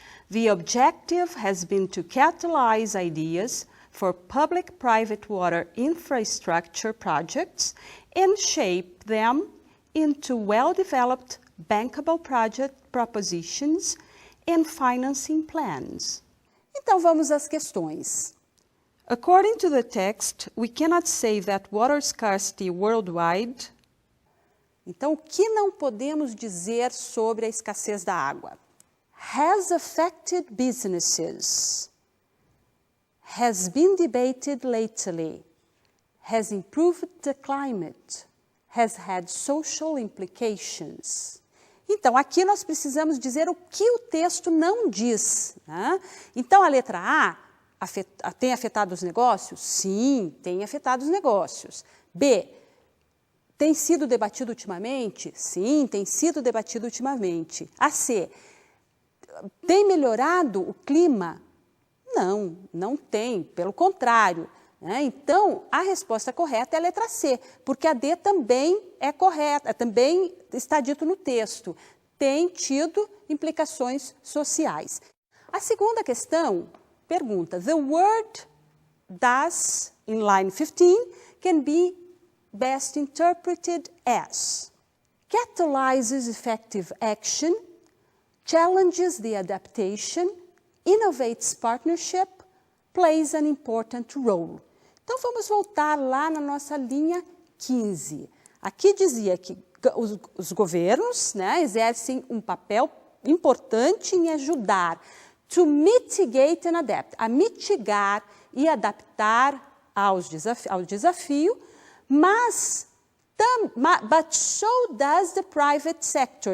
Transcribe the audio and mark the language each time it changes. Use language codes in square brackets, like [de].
[en] The objective has been to catalyze ideas for public-private water infrastructure projects and shape them into well-developed bankable project propositions and financing plans. [pt] Então vamos às questões. [en] According to the text, we cannot say that water scarcity worldwide. [pt] Então, o que não podemos dizer sobre a escassez da água? [en] Has affected businesses. Has been debated lately. Has improved the climate. Has had social implications. [pt] Então, aqui nós precisamos dizer o que o texto não diz, né? Então, a letra A tem afetado os negócios? Sim, tem afetado os negócios. B, tem sido debatido ultimamente? Sim, tem sido debatido ultimamente. A C, tem melhorado o clima? Não, não tem, pelo contrário. Né? Então, a resposta correta é a letra C, porque a D também é correta, também está dito no texto. Tem tido implicações sociais. A segunda questão pergunta, [en] the word does, in line 15, can be best interpreted as catalyzes effective action, challenges the adaptation, innovates partnership, plays an important role. [pt] Então, vamos voltar lá na nossa linha 15. Aqui dizia que os governos, né, exercem um papel importante em ajudar [en] to mitigate and adapt, [pt] a mitigar e adaptar ao desafio, mas [en] but so does the private sector.